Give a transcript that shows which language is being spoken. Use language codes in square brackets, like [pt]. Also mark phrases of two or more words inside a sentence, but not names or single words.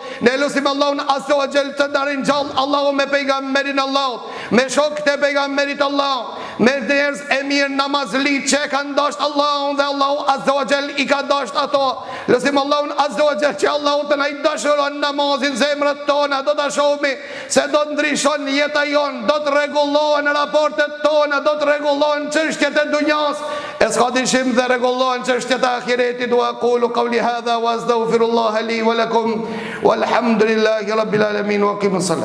[sq] Ne lutim Allahun [ar] عز وجل [sq] të na rinjall Allahu me pejgamberin Allahut, me shokët e pejgamberit Allahut, me njerëz e mirë namazlit që kanë dashur Allahun dhe Allahu [ar] عز وجل [sq] i ka dashur ato. Lutim Allahun [ar] عز وجل [sq] që Allahu të na i dashuron namazin zemrat tona, do ta shohim se do të ndryshon jeta jon, do të rregullohen raportet tona, do të rregullohen çështjet e dunjas, e s'ka dyshim dhe rregullohen çështjet e ahiretit. [ar] وأقول قولي هذا وأستغفر الله لي ولكم والحمد لله رب العالمين وأقيموا الصلاة.